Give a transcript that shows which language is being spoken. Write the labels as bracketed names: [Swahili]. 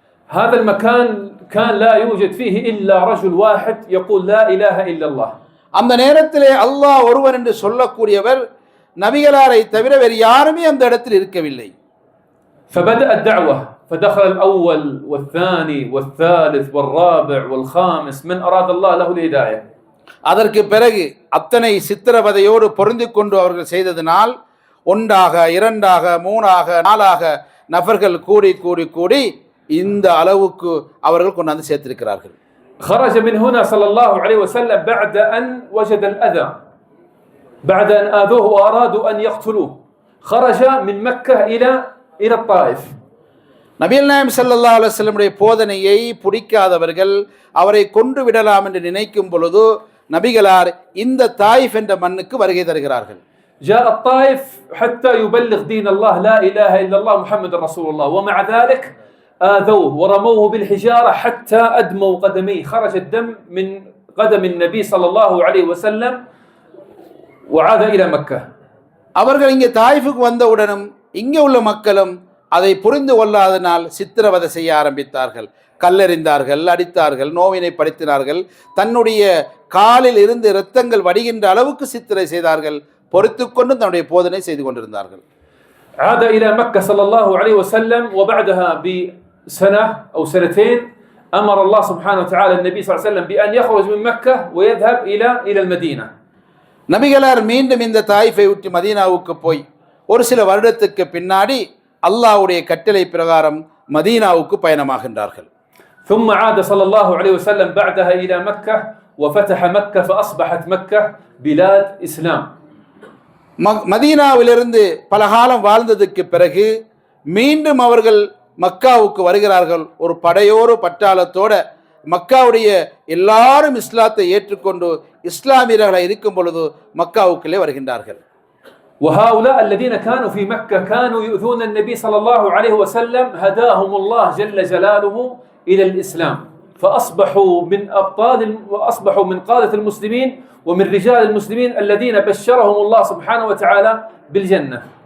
[Arabic] هذا المكان كان لا يوجد فيه إلا رجل واحد يقول لا إله إلا الله. [Tamil] அந்த நேரத்திலே அல்லாஹ் ஒருவன் என்று சொல்லக்கூடியவர் நபிகளாரை தவிர வேறு யாருமே அந்த இடத்தில் இருக்கவில்லை. [Arabic] فبدأ الدعوة فدخل الأول والثاني والثالث والرابع والخامس من أراد الله له الهداية. [Tamil] அதற்கு பிறகு அத்தனை சித்திரவதையோடு பொருந்திக் கொண்டு அவர்கள் செய்ததினால் ஒன்றாக இரண்டாக மூணாக நாலாக நபர்கள் கூடி கூடி கூடி இந்த அளவுக்கு அவர்கள் கொண்டாந்து சேர்த்திருக்கிறார்கள். [Arabic] خرج من هنا صلى الله عليه وسلم بعد أن وجد الأذى، بعد أن آذوه وأرادوا أن يقتلوه، خرج من مكة إلى الطائف. [Tamil] நபிகள் நாயகம் ஸல்லல்லாஹு அலைஹி வஸல்லமுடைய போதனையை பிடிக்காதவர்கள் அவரை கொன்று விடலாம் என்று நினைக்கும் பொழுது நபிகளார் இந்த தாயிஃப் என்ற மண்ணுக்கு வருகை தருகிறார்கள். [Arabic] جاء الطائف حتى يبلغ دين الله لا إله إلا الله محمد رسول الله، ومع ذلك آذوه ورموه بالحجارة حتى أدموا قدميه، خرج الدم من قدم النبي صلى الله عليه وسلم وعاد إلى مكة. [Tamil] அவர்கள் இங்கே தாயிஃபுக்கு வந்தவுடனும் இங்கே உள்ள மக்களும் அதை புரிந்து கொள்ளாதனால் சித்திரவதை செய்ய ஆரம்பித்தார்கள். கல்லெறிந்தார்கள், அடித்தார்கள், நோவினை படுத்தினார்கள், தன்னுடைய காலில் இருந்து இரத்தங்கள் வடிகின்ற அளவுக்கு சித்திரை செய்தார்கள். பொறுத்து கொண்டு தன்னுடைய போதனை செய்து கொண்டிருந்தார்கள். [Arabic] عاد إلى مكة صلى الله عليه وسلم وبعدها بسنة أو سنتين أمر الله سبحانه وتعالى النبي صلى الله عليه وسلم بأن يخرج من مكة ويذهب إلى المدينة. [Tamil] நபிகளார் மீண்டும் இந்த தாயிஃபை விட்டு மதீனாவுக்கு போய் ஒரு சில வருடத்துக்கு பின்னாடி அல்லாஹ்வுடைய கட்டளை பிரகாரம் மதீனாவுக்கு பயணமாகின்றார்கள். [Arabic] ثم عاد صلى الله عليه وسلم بعدها إلى مكة وفتح مكة فأصبحت مكة بلاد إسلام. [Tamil] மதீனாவிலிருந்து பல காலம் வாழ்ந்ததுக்கு பிறகு மீண்டும் அவர்கள் மக்காவுக்கு வருகிறார்கள். ஒரு படையோடு பட்டாளத்தோட மக்காவுடைய எல்லாரும் இஸ்லாத்தை ஏற்றுக்கொண்டு இஸ்லாமியர்களாக இருக்கும் பொழுது மக்காவுக்குள்ளே வருகின்றார்கள். [Arabic] وهؤلاء الذين كانوا في مكة كانوا يؤذون النبي صلى الله عليه وسلم هداهم الله جل جلاله إلى الإسلام فأصبحوا من أبطال وأصبحوا من قادة المسلمين ومن رجال المسلمين الذين بشرهم الله سبحانه وتعالى بالجنة.